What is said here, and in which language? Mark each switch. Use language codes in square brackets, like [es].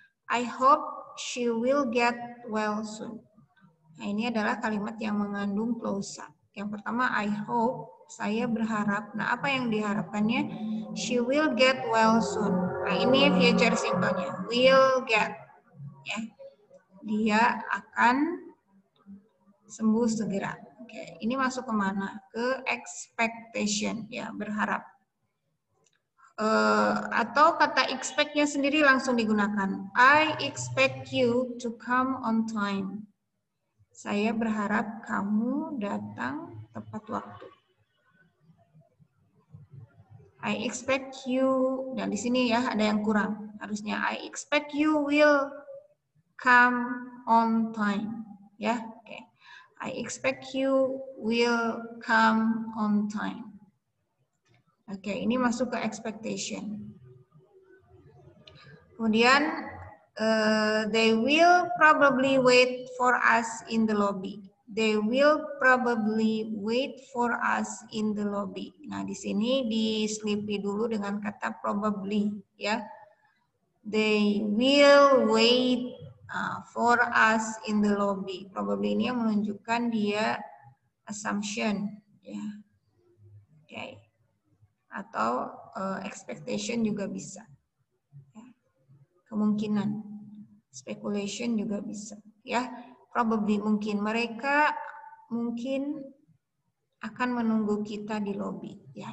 [en] I hope she will get well soon. [id] Nah, ini adalah kalimat yang mengandung clause. Yang pertama, [en] I hope, [id] saya berharap. Nah, apa yang diharapkannya? [en] She will get well soon. [id] Nah, ini future simple-nya. [en] Will get. [id] Ya. Dia akan sembuh segera. Oke, ini masuk kemana? Ke expectation, ya, berharap. Atau kata expect-nya sendiri langsung digunakan. [en] I expect you to come on time. [id] Saya berharap kamu datang tepat waktu. [en] I expect you, [id] dan di sini ya ada yang kurang. Harusnya [en] I expect you will come on time. [id] Ya, oke. [en] I expect you will come on time. [id] Oke, ini masuk ke expectation. Kemudian [en] they will probably wait for us in the lobby. They will probably wait for us in the lobby. [id] Nah, di sini diselipi dulu dengan kata probably, ya. [en] They will wait for us in the lobby. [id] Probably ini yang menunjukkan dia assumption, ya. Oke. Atau expectation juga bisa. Ya. Kemungkinan. Speculation juga bisa, ya. Probably mungkin mereka mungkin akan menunggu kita di lobi, ya.